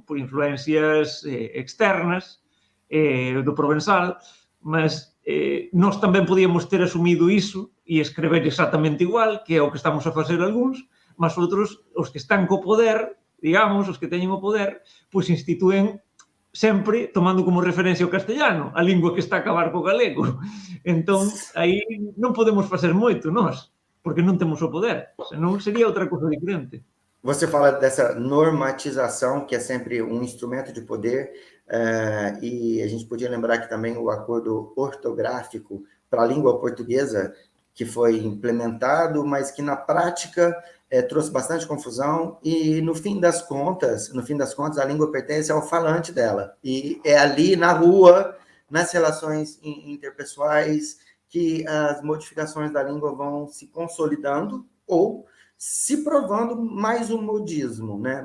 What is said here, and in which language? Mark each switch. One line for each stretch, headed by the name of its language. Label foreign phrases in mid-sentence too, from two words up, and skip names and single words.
Galician: Por influencias externas do provenzal, mas nós tamén podíamos ter asumido iso e escrever exactamente igual, que é o que estamos a facer algúns, mas outros, os que están co poder, digamos, os que teñen o poder, pois instituen sempre tomando como referencia o castellano, a lingua que está a acabar co galego. Entón, aí non podemos facer moito nós, porque non temos o poder, senón sería outra cousa diferente.
Portuguese: Você fala dessa normatização, que é sempre um instrumento de poder, e a gente podia lembrar que também o acordo ortográfico para a língua portuguesa, que foi implementado, mas que na prática trouxe bastante confusão, e no fim das contas, a língua pertence ao falante dela, e é ali na rua, nas relações interpessoais, que as modificações da língua vão se consolidando ou se provando mais um modismo, né?